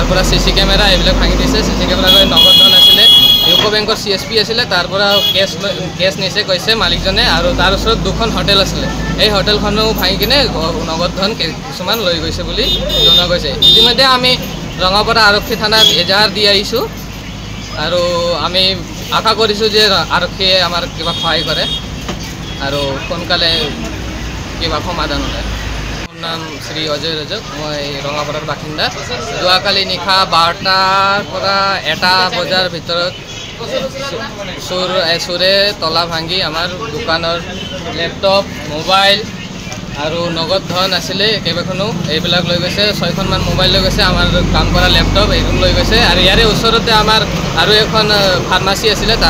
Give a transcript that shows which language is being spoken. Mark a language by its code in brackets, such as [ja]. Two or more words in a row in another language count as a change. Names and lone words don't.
[as] পৰা সিসি কেমেৰা এইবিলাক ভাঙি দিছে সিসি কেমেৰা লৈ নগদ ধন আছিলে ইউকো বেংকৰ সিএসপি আছিলে তাৰ পৰা কেছ নিছে কৈছে মালিকজনে আৰু তাৰ ওচৰত দুখন হোটেল আছিলে এই হোটেলখনো ভাঙি কিনে নগদ ধন কিছুমান লৈ গৈছে বুলি জনা গৈছে ইতিমধ্যে আমি ৰঙাপাৰা আৰক্ষী থানাত এজাহাৰ দি আহিছোঁ আৰু আমি আশা কৰিছোঁ যে আৰক্ষীয়ে আমাৰ কিবা সহায় কৰে আৰু সোনকালে কিবা সমাধান হয়। নাম শ্ৰী অজয় ৰজক মই ৰঙাপাৰাৰ বাসিন্দা যোৱাকালি নিশা 12টাৰ পৰা 1টা বজাৰ ভিতৰত চোৰে তলা ভাঙি আমাৰ দোকানৰ লেপটপ মোবাইল আৰু নগদ ধন আছিলে কেইবাখনো এইবিলাক লৈ গৈছে 6খনমান মোবাইল লৈ গৈছে আমাৰ কাম কৰা লেপটপ এইখন লৈ গৈছে আৰু ইয়াৰে ওচৰতে আমাৰ আৰু এখন ফাৰ্মাসী আছিলে তাৰ